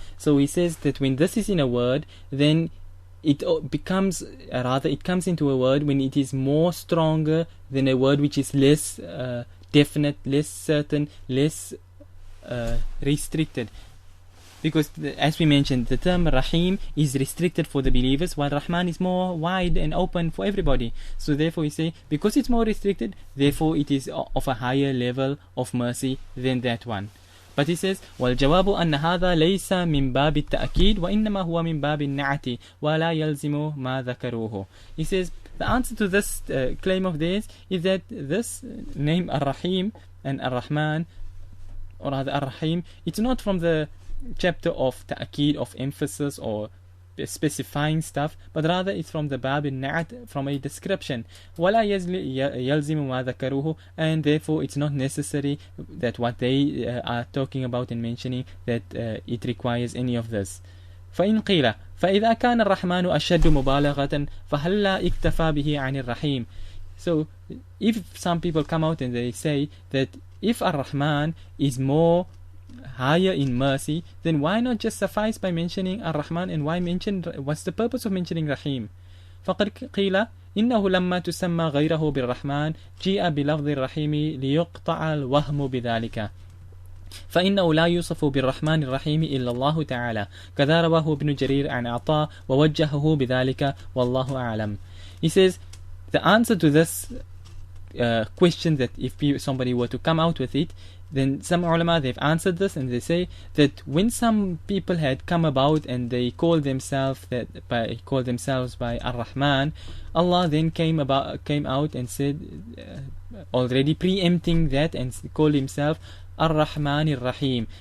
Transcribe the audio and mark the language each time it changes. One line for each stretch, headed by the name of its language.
English: So he says that when this is in a word, then it becomes, rather it comes into a word when it is more stronger than a word which is less definite, less certain, less restricted. Because as we mentioned, the term Rahim is restricted for the believers, while Rahman is more wide and open for everybody. So therefore we say, because it's more restricted, therefore it is of a higher level of mercy than that one. But he says,
Arabic: وَالْجَوَابُ أَنَّ هَذَا لَيْسَ مِنْ بَابِ التَّأْكِيدِ وَإِنَّمَا هُوَ مِنْ بَابِ النَّعْتِ وَلَا يَلْزِمُ مَا ذَكَرُوهُ.
English: He says, the answer to this claim of theirs is that this name Ar-Rahim and Ar-Rahman, or rather Ar-Rahim, it's not from the chapter of ta'akid, of emphasis or specifying stuff, but rather it's from the bab al-na'at, from a description.
Arabic: وَلَا يَلْزِمُ مَا ذَكَرُوهُ,
English: and therefore it's not necessary that what they are talking about and mentioning, that it requires any of this.
Arabic: فإن قيل فإذا كان الرحمن أشد مبالغة فهلا اكتفى به عن الرحيم.
English: So if some people come out and they say that if Ar-Rahman is more higher in mercy, then why not just suffice by mentioning Ar-Rahman, and why mention, what's the purpose of mentioning Rahim?
Arabic: فقد قيل إنه لما تسمى غيره بالرحمن جيء بلفظ الرحيم ليقطع الوهم بذلك فإنه لا يوصف بالرحمن الرحيم إلا الله تعالى كذا رواه ابن جرير عن عطاء ووجهه بذلك والله أعلم.
English: He says the answer to this question, that if somebody were to come out with it, then some ulama, they've answered this and they say that when some people had come about and they called themselves by Ar-Rahman, Allah then came out and said, already preempting that, and called himself Ar-Rahman Ar-Rahim.